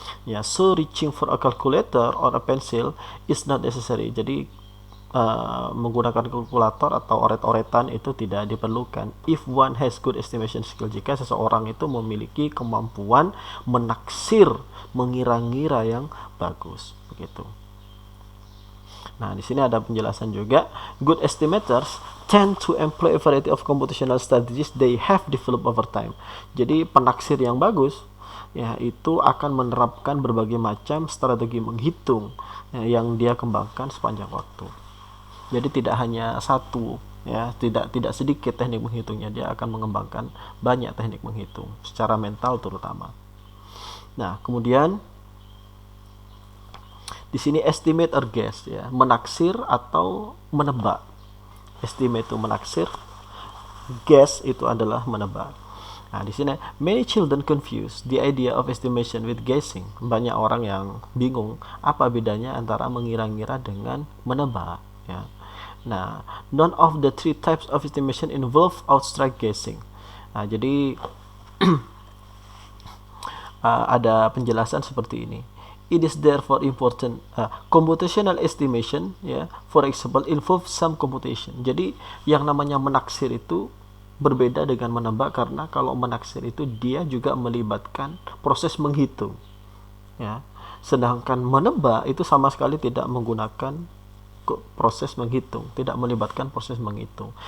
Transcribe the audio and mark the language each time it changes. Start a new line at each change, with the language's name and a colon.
English: Ya, so reaching for a calculator or a pencil is not necessary.
Indonesian: Jadi menggunakan kalkulator atau oret-oretan itu tidak diperlukan.
English: If one has good estimation skill,
Indonesian: jika seseorang itu memiliki kemampuan menaksir, mengira-ngira yang bagus, begitu. Nah, di sini ada penjelasan juga.
English: Good estimators tend to employ a variety of computational strategies they have developed over time.
Indonesian: Jadi penaksir yang bagus ya, itu akan menerapkan berbagai macam strategi menghitung ya, yang dia kembangkan sepanjang waktu. Jadi tidak hanya satu ya, tidak sedikit teknik menghitungnya, dia akan mengembangkan banyak teknik menghitung secara mental terutama. Nah, kemudian di sini estimate or guess ya, menaksir atau menebak. Estimate itu menaksir, guess itu adalah menebak.
English: Nah,
Indonesian: di sini
English: many children confuse the idea of estimation with guessing.
Indonesian: Banyak orang yang bingung apa bedanya antara mengira-ngira dengan menebak, ya.
English: Nah, none of the three types of estimation involve abstract guessing.
Indonesian: Nah, jadi ada penjelasan seperti ini.
English: It is therefore important computational estimation, ya, for example, involve some computation.
Indonesian: Jadi yang namanya menaksir itu berbeda dengan menebak, karena kalau menaksir itu dia juga melibatkan proses menghitung, ya. Sedangkan menebak itu sama sekali tidak menggunakan proses menghitung, tidak melibatkan proses menghitung.